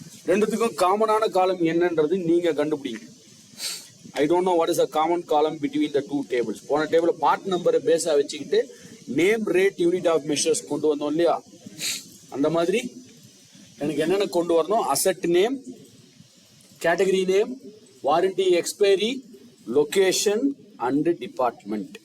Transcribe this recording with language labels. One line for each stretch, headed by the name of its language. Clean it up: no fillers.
Tamil: ரெண்டுத்துக்கும் காமனான காலம் என்னன்றது நீங்க கண்டுபிடிங்க.
English: I don't know what is a common column between the two tables.
Tamil: போன டேபிள் பார்ட் நம்பரை பேஸா வச்சுக்கிட்டு name, rate, unit of measures கொண்டு வந்தோம் இல்லையா? அந்த மாதிரி எனக்கு என்னென்ன கொண்டு வரணும்? Asset name, category name, warranty expiry, location and department.